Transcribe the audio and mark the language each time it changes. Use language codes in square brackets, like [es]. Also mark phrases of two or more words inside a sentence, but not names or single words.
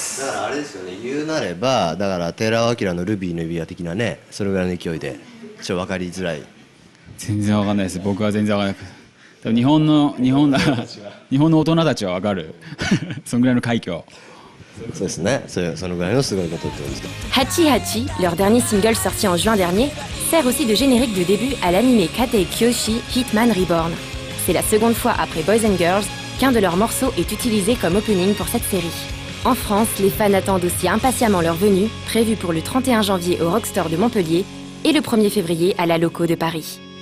[ja] だからあれですよね、言うなればだから寺尾明のルビーの指輪的なね、それぐらいの勢いでちょっと分かりづらい。全然わかんないです。僕は全然わかんない。多分日本の大人たちはわかるそんぐらいの快挙。そうですね。そのぐらいのすごいことってことですか。 [fr] Hachi Hachi, leur dernier single sorti en juin dernier, sert aussi de générique de début à l'anime Katei Kyoshi Hitman Reborn. C'est la seconde fois après Boys and Girls qu'un de leurs morceaux est utilisé comme opening pour cette série. En France, les fans attendent aussi impatiemment leur venue, prévue pour le 31 janvier au Rockstore de Montpellier et le 1er février à la Loco de Paris.